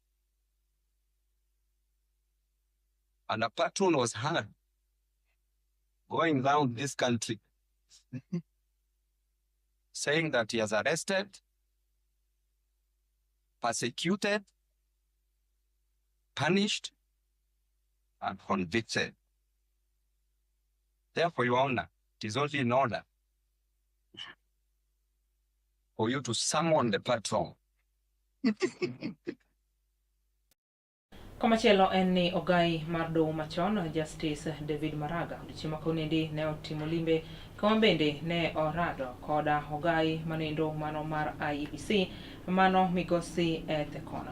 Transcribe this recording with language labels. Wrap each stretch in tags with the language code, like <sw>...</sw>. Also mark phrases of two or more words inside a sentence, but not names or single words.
<en>And a patron was heard going down this country saying that he has arrested, persecuted, punished, and convicted. Therefore, Your Honor, it is only in order for you to summon the patron.</en> <luo>Komachielo en ni ogai mar doho machon Justice David Maraga odiochieng' makaonendi ne otimo limbe kama bende ne orado koda ogai manendo mano mar IEBC mano migosi Thekona.</luo>